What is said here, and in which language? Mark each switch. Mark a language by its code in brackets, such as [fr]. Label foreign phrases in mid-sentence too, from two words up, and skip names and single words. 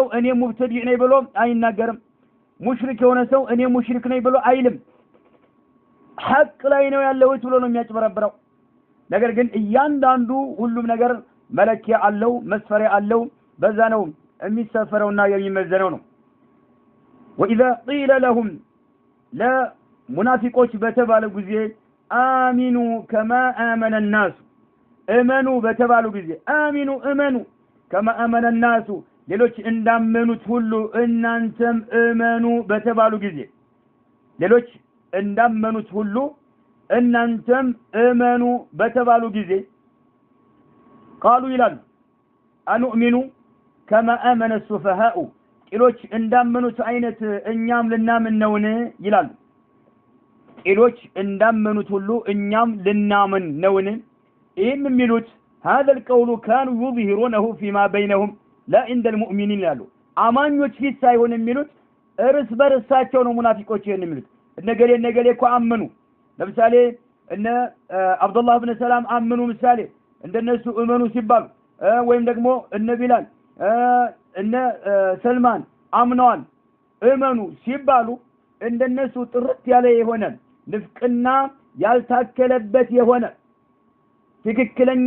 [am] እኔ ሙብተዲ ነኝ ብሎ አይናገርም ሙሽሪክ የሆነ ሰው እኔ ሙሽሪክ ነኝ ብሎ አይልም ሐቅ ላይ ነው ያለው ብሎ ነው የሚያጭበረብረው ነገር ግን እያንዳንዱ ሁሉም ነገር መለኪያ አለው መስፈሪያ አለው በዛ ነው የሚሰፈረውና የሚመዘነው ነው [ar] وإذا قيل لهم [am] لا منافقوች በተባለ ጊዜ አሚኑ [ar] كما آمن الناس امنوا [am] በተባሉ ጊዜ አሚኑ እመኑ [ar] كما آمن الناس [am] ሌሎች እንዳመኑት ሁሉ እናንተም እመኑ በተባሉ ጊዜ ሌሎች እንዳመኑት ሁሉ እናንተም እመኑ በተባሉ ጊዜ ቃሉ ይላሉ አንኡሚኑ [ar] كما آمن السفهاء [am] ሌሎች እንዳመኑት አይነት እኛም ልናምን ነውን ይላሉ ቂሎች እንዳመኑት ሁሉ እኛም ልናምን ነውን? ይህም የሚሉት [ar] هذا القول كانوا يظهرونه فيما بينهم لا عند المؤمنين [am] ያሉ አማኞች ፊት ሳይሆን የሚሉት እርስ በርሳቸው ነው ሙናፊቆች ይሄን የሚሉት እነገሌ እኮ አመኑ ለምሳሌ እነ አብዱላህ ኢብኑ ሰላም አመኑ ምሳሌ እንደነሱ እመኑ ሲባሉ ወይም ደግሞ እነ ቢላል እነ ሰልማን አምነዋል እመኑ ሲባሉ እንደነሱ ጥርት ያለ የሆነ ንፍቅና ያልታከለበት የሆነ ትክክለኛ